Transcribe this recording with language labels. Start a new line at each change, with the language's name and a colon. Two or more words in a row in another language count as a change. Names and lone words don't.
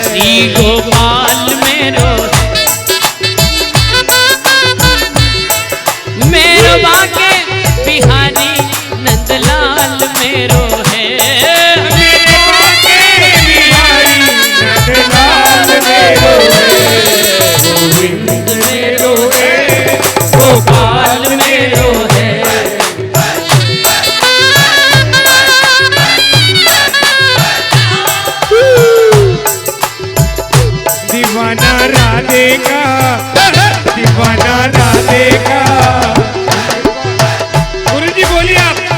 Braj: श्री गोपाल मेरो है, मेरो बाके बिहारी नंदलाल मेरो है, मेरे बाके बिहारी नंदलाल मेरो है, गोविंद मेरो है, गोपाल मेरो है,
Hindi: दीवाना राधे का, दीवाना राधे का, गुरुजी बोलिए आप।